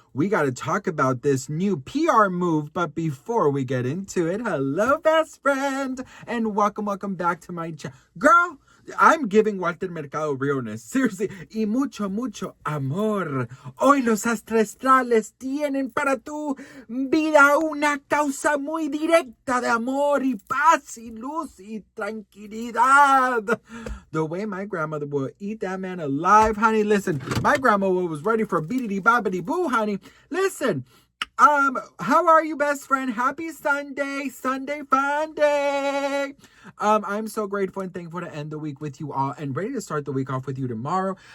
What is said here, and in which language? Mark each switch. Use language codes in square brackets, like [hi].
[en] We got to talk about this new PR move, but before we get into it, hello, best friend, and welcome back to my channel. Girl, I'm giving Walter Mercado realness. Seriously, [es] y mucho amor. Hoy los astrales tienen para tu vida una causa muy directa de amor y paz y luz y tranquilidad. [en] The way my grandmother would eat that man alive, honey. Listen, my grandmother was ready for beedity bobbity boo, honey. Listen, how are you, best friend? Happy Sunday fun day. I'm so grateful and thankful to end the week with you all and ready to start the week off with you tomorrow.